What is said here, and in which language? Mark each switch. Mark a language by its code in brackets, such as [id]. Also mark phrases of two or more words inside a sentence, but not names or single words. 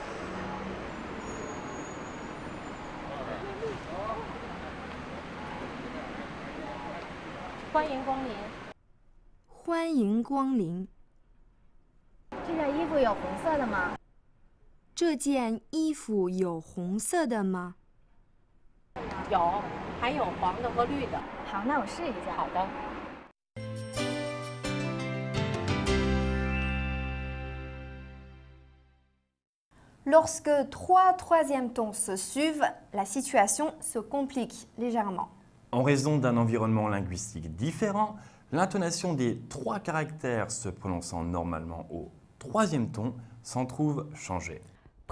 [zh] 欢迎光临。欢迎光临。这件衣服有红色的吗？这件衣服有红色的吗？有，还有黄的和绿的。好，那我试一下。好的。 [fr] Lorsque trois troisièmes tons se suivent, la situation se complique légèrement. En raison d'un environnement linguistique différent, l'intonation des trois caractères se prononçant normalement au troisième ton s'en trouve changée.